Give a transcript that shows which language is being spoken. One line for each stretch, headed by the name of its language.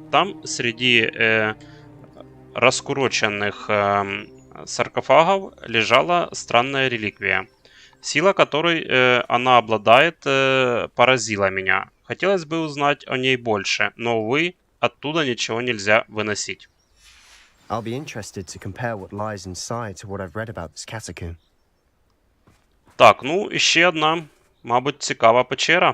Russian: Там среди раскуроченных саркофагов лежала странная реликвия. Сила, которой она обладает, поразила меня. Хотелось бы узнать о ней больше, но, увы, оттуда ничего нельзя выносить.
English: I'll be interested to compare what lies inside to what I've read about this catacomb.
Ukrainian: Так, ну, ще одна, мабуть, цікава печера.